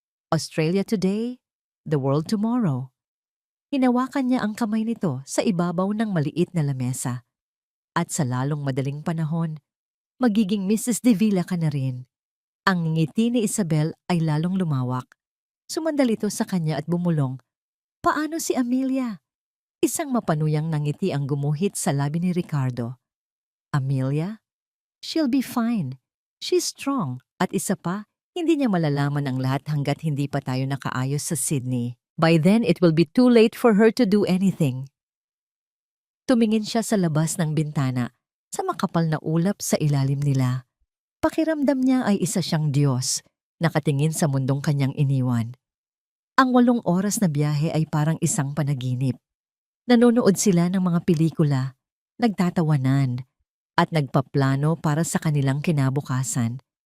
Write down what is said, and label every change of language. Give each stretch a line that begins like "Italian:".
English: Australia today, the world tomorrow.
Filipino: Hinawakan niya ang kamay nito sa ibabaw ng maliit na lamesa. At sa lalong madaling panahon, magiging Mrs. De Villa ka na rin. Ang ngiti ni Isabel ay lalong lumawak. Sumandal ito sa kanya at bumulong. Paano si Amelia? Isang mapanuyang nangiti ang gumuhit sa labi ni Ricardo. Amelia?
English: She'll be fine. She's strong.
Filipino: At isa pa, hindi niya malalaman ang lahat hanggat hindi pa tayo nakaayos sa Sydney.
English: By then, it will be too late for her to do anything.
Filipino: Tumingin siya sa labas ng bintana, sa makapal na ulap sa ilalim nila. Pakiramdam niya ay isa siyang Diyos, nakatingin sa mundong kanyang iniwan. Ang 8 oras na biyahe ay parang isang panaginip. Nanonood sila ng mga pelikula, nagtatawanan, at nagpaplano para sa kanilang kinabukasan.